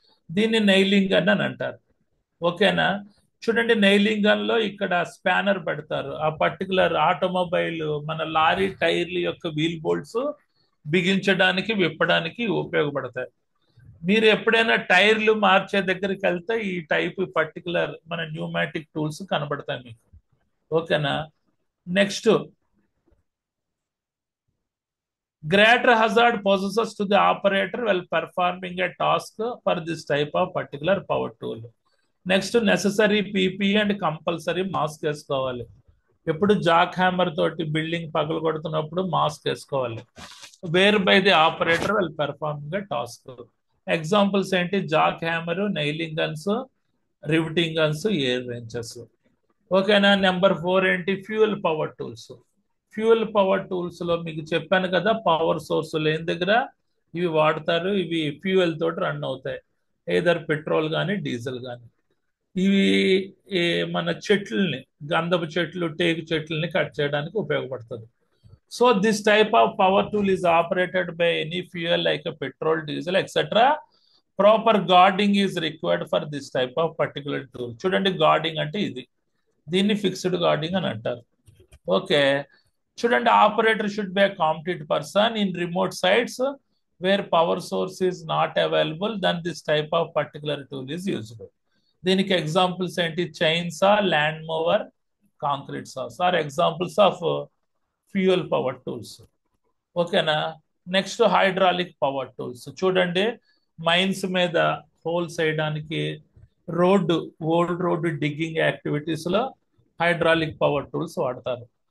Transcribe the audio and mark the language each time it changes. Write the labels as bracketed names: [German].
[Telugu] దీన్ని నైలింగ్ గన్ అని అంటారు. ఓకేనా. చూడండి నైలింగ్ గన్ లో ఇక్కడ స్పానర్ పెడతారు. ఆ పర్టికులర్ ఆటోమొబైల్ మన లారీ టైర్ల యొక్క వీల్ బోల్ట్స్ బిగించడానికి విప్పడానికి ఉపయోగపడతాయి. మీరు ఎప్పుడైనా టైర్లు మార్చే దగ్గరికి వెళ్తే ఈ టైప్ పర్టికులర్ మన న్యూమాటిక్ టూల్స్ కనబడతాయి మీకు. ఓకేనా. [English] Next, greater hazard possesses to the operator while performing a task for this type of particular power tool. Next necessary PP and compulsory mask వేసుకోవాలి. [Telugu] ఎప్పుడు జాక్ హ్యామర్ తోటి బిల్డింగ్ పగలు కొడుతున్నప్పుడు mask వేసుకోవాలి. [English] Wear by the operator while performing a task. [Telugu] Examples ఏంటి? Jack hammer, నైలింగ్ guns, riveting guns, air రెంచెస్. ఓకేనా. Number 4 ఏంటి? Fuel power tools. Fuel power tools లో మీకు చెప్పాను కదా, పవర్ సోర్స్ లేని దగ్గర ఇవి వాడతారు. ఇవి ఫ్యూయల్ తోటి రన్ అవుతాయి, ఏదర్ పెట్రోల్ కానీ డీజిల్ కానీ. ఇవి మన చెట్లని, గంధపు చెట్లు, టేకు చెట్లని కట్ చేయడానికి ఉపయోగపడుతుంది. [English] So this type of power tool is operated by any fuel like petrol, diesel etcetera. Proper guarding is required for this type of particular tool. [Telugu] చూడండి గార్డింగ్ అంటే ఇది, దీన్ని ఫిక్స్డ్ గార్డింగ్ అని అంటారు. ఓకే. [English] చూడండి operator should be a competent person in remote sites where power source is not available, then this type of particular tool is used. [Telugu] దీనికి examples ఏంటి? [English] Chainsaw, lawn mower, concrete saws are examples of fuel power tools. ఓకేనా. [Telugu] Next hydraulic power tools. చూడండి mines మీద holes వేయడానికి, road, old road digging activities లో hydraulic power tools వాడతారు.